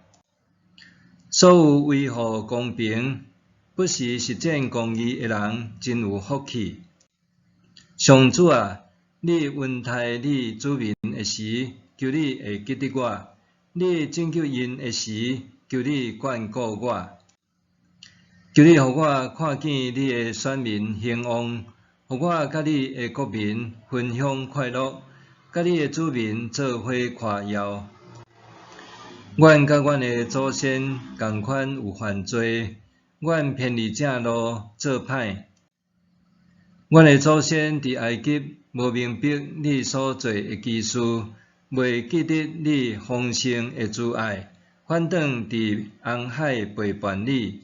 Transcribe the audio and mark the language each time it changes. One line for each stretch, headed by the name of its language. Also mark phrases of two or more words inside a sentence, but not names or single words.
Min Nan Chinese: 所有维护公平、不时实践公义的人，真有福气。上主啊，你恩待你子民的时，求你会记得我；你拯救因的时，求你眷顾我。求你互我看见你的选民兴旺，互我甲你的国民分享快乐，甲你的子民做伙夸耀。阮甲阮的祖先同款有犯罪，阮偏离正路做歹。阮的祖先伫埃及无明白你所做的奇事，袂记得你丰盛的慈爱，反倒伫红海背叛你。